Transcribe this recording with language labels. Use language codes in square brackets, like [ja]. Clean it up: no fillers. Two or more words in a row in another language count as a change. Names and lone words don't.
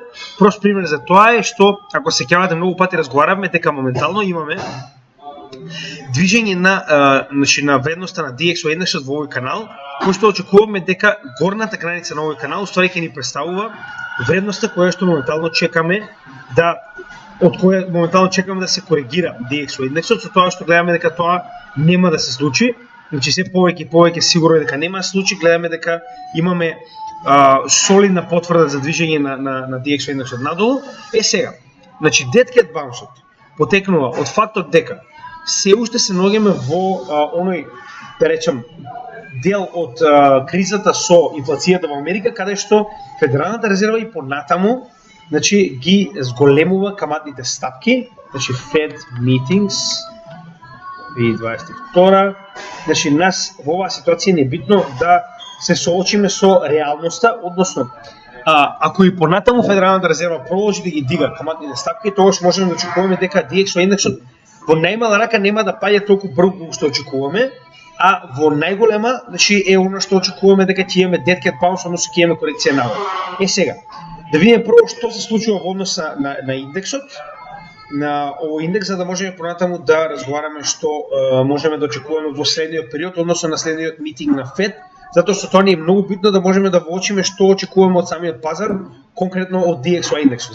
[mk] Прост пример за тоа е што ако се сеќавате многу пати разговаравме дека моментално имаме движење на значи на вредноста на DXY индексот во овој канал, кој што очекуваме дека горната граница на овој канал уствари ќе ни представува вредноста која што моментално чекаме да од која моментално чекаме да се коригира DXY индексот, со тоа што гледаме дека тоа нема да се случи. Значи се повеќе и повеќе сигурно е дека нема да се случи, гледаме дека имаме солидна потврда за движење на DXY индексот надолу. Сега, значи [en] dead cat bounce- [mk] от потекнува од фактот дека се уште се наоѓаме во оној, да речем, дел од кризата со инфлацијата во Америка, каде што Федералната резерва и понатаму значи ги зголемува каматните стапки, значи Fed meetings 2022. Значи нас во оваа ситуација не е битно да се соочиме со реалноста, односно ако и понатаму Федералната резерва продолжи да ги дига каматните стапки, тогаш можеме да очекуваме дека DXY индексот во најмала рака нема да паѓа толку брзо што очекуваме, а во најголема значи е она што очекуваме дека ќе имаме [en] dead cat bounce, [mk] односно ќе имаме корекција нагоре. Сега да видиме прво што се случува во однос на индексот, на овој индекс, за да можеме понатаму да разговараме што можеме да очекуваме во следниот период, односно на следниот митинг на Fed, затоа што тоа ни е многу битно да можеме да воочиме што очекуваме од самиот пазар, конкретно од DXY индексот.